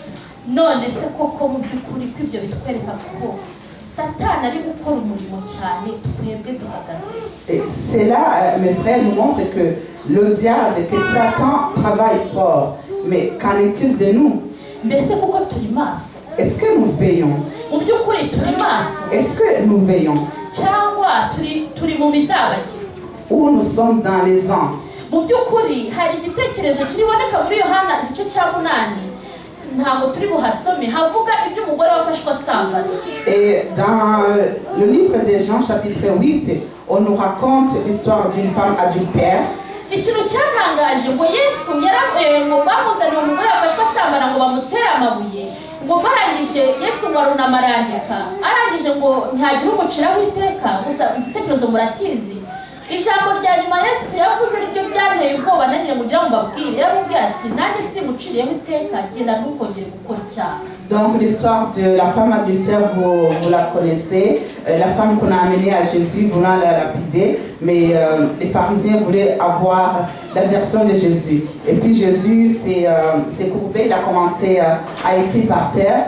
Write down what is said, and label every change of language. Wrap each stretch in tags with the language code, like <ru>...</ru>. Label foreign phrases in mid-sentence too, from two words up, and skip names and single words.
<fr>Et cela, mes frères, nous montre que le diable, que Satan travaille fort. Mais qu'en est-il de nous? Est-ce que nous veillons? Est-ce que nous veillons? où nous sommes dans l'aisance.</fr> <rw>mu by'ukuri hari igitekerezo kiriboneka muri Yohana igice cya 8 ntabwo turi buhasome havuga ibyo umugore wafashwe asambana.</rw> <fr>Et dans le livre de Jean chapitre 8, on nous raconte l'histoire d'une femme adultère.</fr> <rw>Ikintu cyatangaje ngo Yesu ngo bamuzaniye umugore wafashwe asambana ngo bamutere amabuye ngo barangije Yesu warunama arandika arangije ngo ntihagire umuciraho iteka gusa igitekerezo murakizi. Ijambo rya nyuma Yesu yavuze nibyo byanteye ubwoba nanjye kugira ngo mbabwire yaramubwiye ati nanjye simuciriyeho iteka genda ntukongere gukora icyaha.</rw> <fr>Donc l'histoire de la femme adultère, vous la connaissez, la femme qu'on a amenée à Jésus voulant la lapider, mais les pharisiens voulaient avoir la version de Jésus. Et puis Jésus s'est courbé, il a commencé à écrire par terre.</fr>